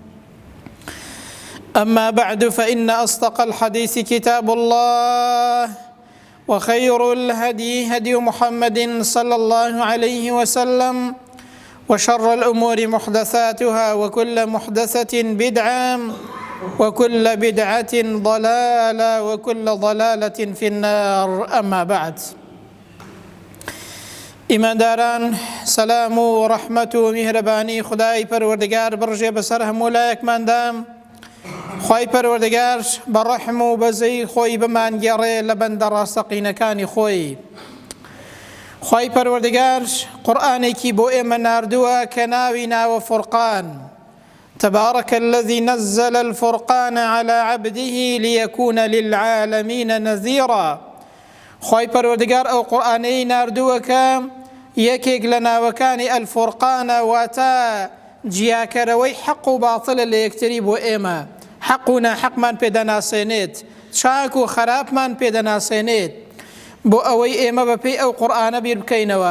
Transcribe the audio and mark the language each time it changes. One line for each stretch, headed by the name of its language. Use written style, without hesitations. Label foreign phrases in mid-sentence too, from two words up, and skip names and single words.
Arabic: أما بعد، فإن أصدق الحديث كتاب الله، وخير الهدي هدي محمد صلى الله عليه وسلم، وشر الأمور محدثاتها، وكل محدثة بدعة، وكل بدعة ضلالة، وكل ضلالة في النار. أما بعد،
Central Kurdish: ئیمانداران، سەلام و ڕەحمەت و میهرەبانی خودای پەروەردگار بڕژێ بەسەر هەموو لایەکماندا. خوای پەروەردگار بە ڕەحم و بەزەی خۆی بمانگێڕێ لە بەندە ڕاستەقینەکانی خۆی. خوای پەروەردگار قورئانێکی بۆ ئێمە ناردووە کە ناوی ناوە فورقان.
Arabic: تبارك الذي نزل الفرقان على عبده ليكون للعالمين نذيرا.
Central Kurdish: خوای پەروەردگار ئەو قورئانەی ناردووە کە یەکێک لە ناوەکانی ئەلفورقانە، واتە جیاکەرەوەی حەق و باتڵە لە یەکتری بۆ ئێمە. حەق و ناحەقمان پێدەناسێنێت، چاک و خراپمان پێدەناسێنێت، بۆ ئەوەی ئێمە بەپێی ئەو قورئانە بیر بکەینەوە.